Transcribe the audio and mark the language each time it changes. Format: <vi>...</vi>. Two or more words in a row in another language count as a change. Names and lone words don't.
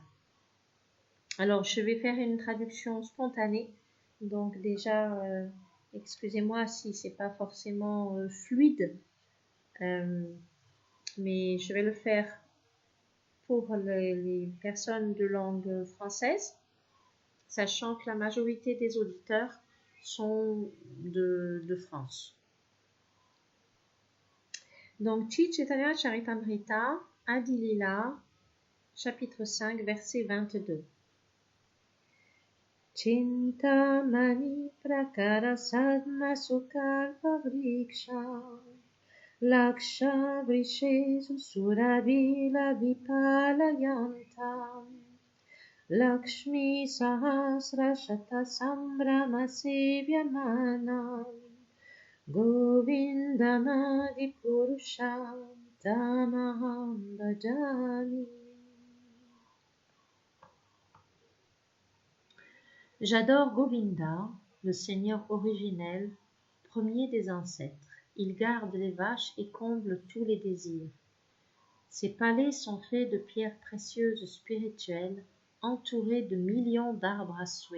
<fr>Alors je vais faire une traduction spontanée, donc déjà excusez-moi si c'est pas forcément fluide, mais je vais le faire pour les personnes de langue française, sachant que la majorité des auditeurs sont de France. Donc, Sri Chaitanya Charitamrita, Adi Lila, chapitre 5, verset 22.</fr> <sa>चिन्तामणि प्रकर सद्म सुकल्प वृक्ष लक्ष वृषेसु सुरभिल विपालयन्तम् लक्ष्मी सहस्र शत सम्भ्रम सेव्यमानम् गोविन्दमादि पुरुषं तमहं भजामि.</sa> <fr>J'adore Govinda, le Seigneur originel, premier des ancêtres. Il garde les vaches et comble tous les désirs. Ses palais sont faits de pierres précieuses spirituelles, entourés de millions d'arbres à souhait.</fr>